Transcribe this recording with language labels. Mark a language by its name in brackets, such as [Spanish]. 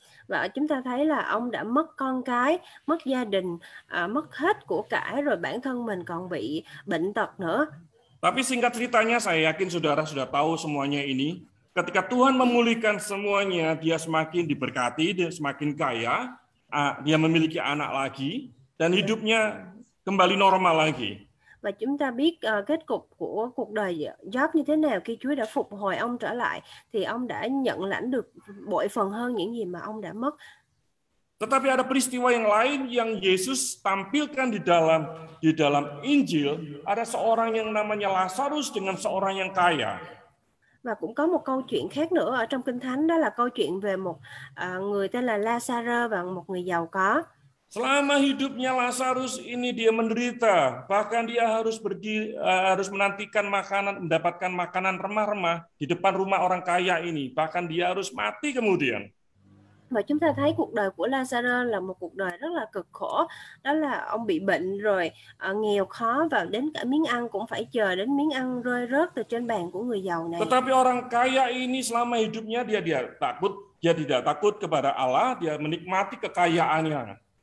[Vietnamese] Và chúng ta thấy là ông đã mất con cái, mất gia đình, mất hết của cải, rồi bản thân mình còn bị bệnh tật nữa. [Indonesian] Tapi singkat ceritanya, saya yakin saudara sudah tahu semuanya ini. Ketika Tuhan memulihkan semuanya, dia semakin diberkati, dia semakin kaya, dia memiliki anak lagi, dan hidupnya kembali normal lagi. [Vietnamese] Và chúng ta biết kết cục của cuộc đời Job như thế nào khi Chúa đã phục hồi ông trở lại, thì ông đã nhận lãnh được bội phần hơn những gì mà ông đã mất. [Indonesian] Tetapi ada peristiwa yang lain yang Yesus tampilkan di dalam Injil. Ada seorang yang namanya Lazarus dengan seorang yang kaya. [Vietnamese] Và cũng có một câu chuyện khác nữa ở trong Kinh Thánh, đó là câu chuyện về một người tên là Lazarus và một người giàu có. [Indonesian] Selama hidupnya Lazarus ini dia menderita, bahkan dia harus menantikan makanan, mendapatkan makanan remah-remah di depan rumah orang kaya ini, bahkan dia harus mati kemudian. [Vietnamese] Và chúng ta thấy cuộc đời của Lazarus là một cuộc đời rất là cực khổ, đó là ông bị bệnh rồi nghèo khó, và đến cả miếng ăn cũng phải chờ đến miếng ăn rơi rớt từ trên bàn của người giàu này. [Indonesian] Tetapi orang kaya ini selama hidupnya dia tidak takut kepada Allah, dia menikmati kekayaannya.